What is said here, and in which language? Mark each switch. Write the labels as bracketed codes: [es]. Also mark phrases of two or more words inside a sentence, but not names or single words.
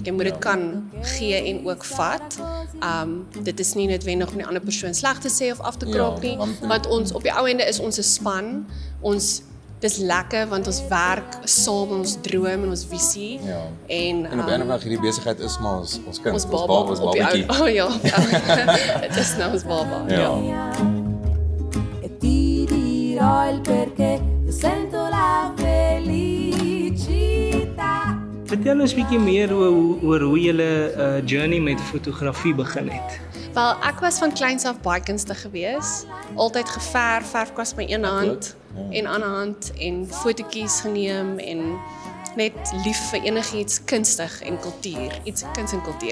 [af] Jy moet dit kan gee en ook vat. Dit is nie noodwendig om die ander persoon sleg te sê of af te kraak nie, want ons op die ou ende is ons 'n span. Dis lekker want ons werk saam in ons droom en ons visie. Ja. En En op 'n ander hierdie besigheid is maar ons kind, ons baba ons op die babatjie. ou. Oh ja, dit is nou ons baba. Ja. [it] E ti dirò il perché io sento la felicità. [af] Vertel ons bietjie meer oor hoe julle journey met fotografie begin het. Wel, ek was van kleins af baie kunstig gewees. Altyd verf was my een hand en ander hand en fotootjies geneem en net lief vir enigiets kunstig en kultuur, iets kuns en kultuur.